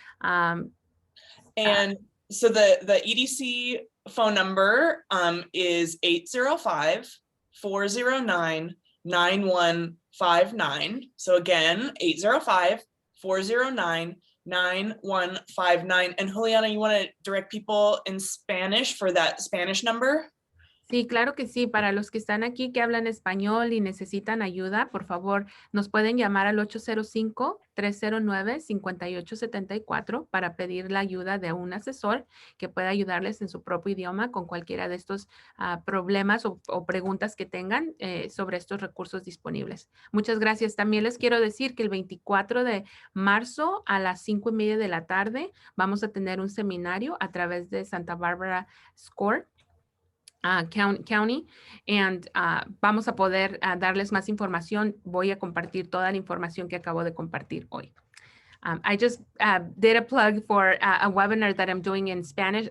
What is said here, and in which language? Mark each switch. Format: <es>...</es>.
<en>And so the EDC phone number is 805-409-9159. So again, 805-409-9159. And Juliana, you want to direct people in Spanish for that Spanish number?</en> <es>Sí, claro que sí. Para los que están aquí que hablan español y necesitan ayuda, por favor, nos pueden llamar al 805-309-5874 para pedir la ayuda de un asesor que pueda ayudarles en su propio idioma con cualquiera de estos problemas o preguntas que tengan sobre estos recursos disponibles. Muchas gracias. También les quiero decir que el 24 de marzo a las 5:30 de la tarde vamos a tener un seminario a través de Santa Barbara SCORE. County, and vamos a poder darles más información. Voy a compartir toda la información que acabo de compartir hoy.</es> <en>I just did a plug for a webinar that I'm doing in Spanish.</en>